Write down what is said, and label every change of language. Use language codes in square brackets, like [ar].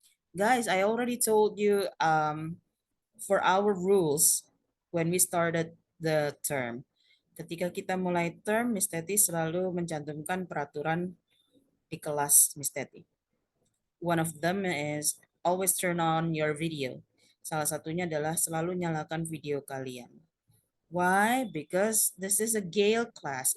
[en] Guys, I already told you for our rules when we started the term. [id] Ketika kita mulai term, Miss Teti selalu mencantumkan peraturan di kelas Miss Teti. [en] One of them is always turn on your video. [id] Salah satunya adalah selalu nyalakan video kalian. [en] Why? Because this is a Gale class.